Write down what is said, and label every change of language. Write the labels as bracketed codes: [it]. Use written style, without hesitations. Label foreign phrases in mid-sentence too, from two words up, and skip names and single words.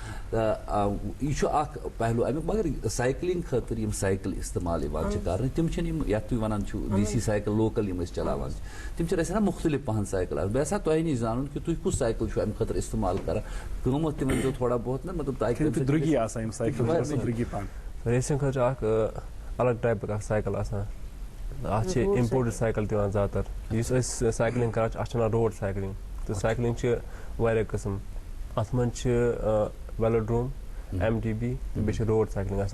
[ks] یہ چھُ اکھ پہلو امیُک. مگر سائیکلنگ خٲطرٕ یِم سائیکل استعمال یِوان چھِ کرنہٕ تِم چھِنہٕ یِم یتھ تُہۍ ونان چھِو دیسی سائیکل لوکل یِم أسۍ چلاوان چھِ، تِم چھِ اَسہِ نا مختلف پہن سائیکل آسان. بہٕ یژھا تۄہہِ نِش زانُن کہِ تُہۍ کُس سائیکل چھُو امہِ خٲطرٕ استعمال کران، قۭمتھ تہِ ؤنۍزیو تھوڑا بہت نا، مطلب تاکہِ درٛوٚگی آسان یِم سائیکل درٛوٚگی پہن. ریسنگ خٲطرٕ چھُ اکھ الگ ٹایپُک اکھ سائیکل آسان، اتھ چھِ [en] imported cycle [ks] تہِ یِوان زیادٕ تر. یُس أسۍ سائیکلنگ کران چھِ اتھ چھِ ونان [en] road cycling. [ks] تہٕ سائیکلنگ چھِ واریاہ قٕسم، اتھ منٛز چھِ ویلوڈروم، MTB تہٕ بیٚیہِ چھِ [en] road cycling [ks] آسان.